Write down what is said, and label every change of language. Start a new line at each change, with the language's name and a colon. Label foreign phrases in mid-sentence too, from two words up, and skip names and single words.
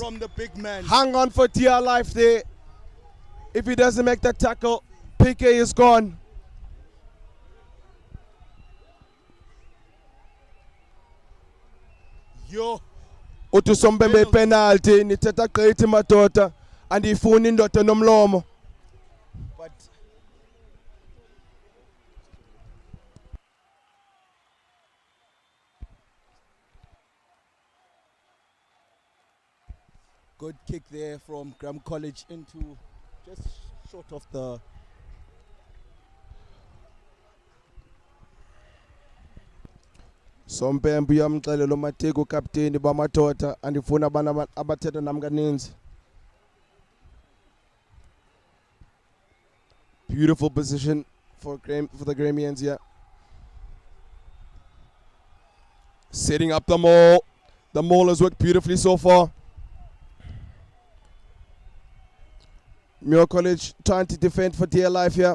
English: from the big man. Hang on for dear life there. If he doesn't make that tackle, PK is gone. Yo.
Xhosa: Utusombembe penalty nithetha gqithi madoda andiyifuni indoda nomlomo.
English: But good kick there from Graeme College into just short of the.
Xhosa: Sompembe uyamxelela uMateko captain bamadoda andifuna abantu abathetha nami kaninzi.
English: Beautiful position for the Graemians here. Setting up the maul. The maul has worked beautifully so far. Muir College trying to defend for dear life here.